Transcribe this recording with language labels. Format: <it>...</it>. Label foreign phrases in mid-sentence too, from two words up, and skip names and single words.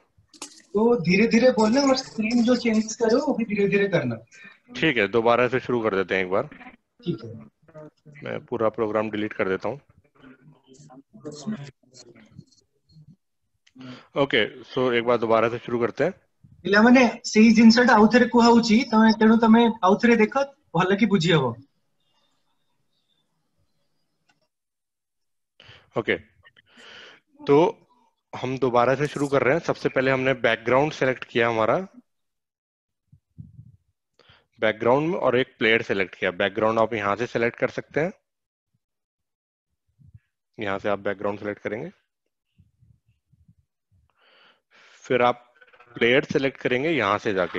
<hi>तो धीरे धीरे बोलना और स्क्रीन जो चेंज करो वो भी धीरे धीरे करना। ठीक है, दोबारा से शुरू कर देते हैं एक बार। ठीक है। मैं पूरा प्रोग्राम डिलीट कर देता हूँ।</hi> <en>okay so</en> <hi>एक बार दोबारा से शुरू करते हैं।</hi> <or>ପିଲାମାନେ ସେଇ ଜିନିଷଟା ଆଉଥରେ କୁହାଉଛି, ତେଣୁ ତମେ ଆଉଥରେ ଦେଖ, ଭଲ କି ବୁଝି ହବ।</or> <hi>ओके तो हम दोबारा से शुरू कर रहे हैं। सबसे पहले हमने बैकग्राउंड सेलेक्ट किया हमारा, बैकग्राउंड में, और एक प्लेयर सेलेक्ट किया। बैकग्राउंड आप यहां से सेलेक्ट कर सकते हैं, यहां से आप बैकग्राउंड सेलेक्ट करेंगे, फिर आप प्लेयर सेलेक्ट करेंगे यहां से जाके।</hi>